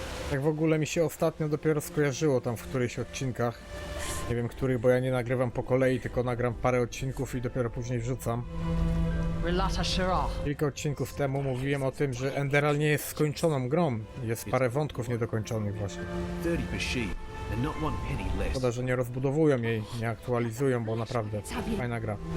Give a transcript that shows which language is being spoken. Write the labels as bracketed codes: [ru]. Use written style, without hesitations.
[pl] Tak w ogóle mi się ostatnio dopiero skojarzyło tam w którychś odcinkach. Nie wiem których, bo ja nie nagrywam po kolei, tylko nagram parę odcinków i dopiero później wrzucam. Kilka odcinków temu mówiłem o tym, że Enderal nie jest skończoną grą. Jest parę wątków niedokończonych właśnie. [en] 30 per sheet, and not one penny less. [pl] Szkoda, że nie rozbudowują jej, nie aktualizują, bo naprawdę fajna gra.